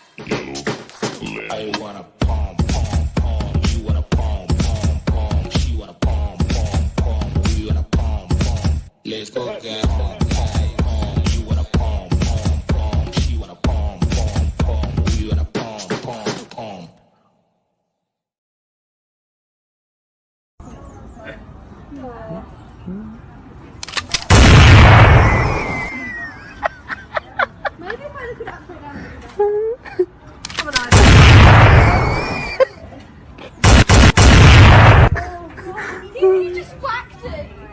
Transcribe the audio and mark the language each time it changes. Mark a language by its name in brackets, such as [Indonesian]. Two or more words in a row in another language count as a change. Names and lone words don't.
[English] I wanna pom pom pom. You wanna pom pom pom. She wanna pom pom pom. We wanna pom pom. Let's go get pom pom pom. You wanna pom pom pom. She wanna pom pom pom. We wanna pom pom pom. Maybe if I look it upside down. Come on, you just whacked it.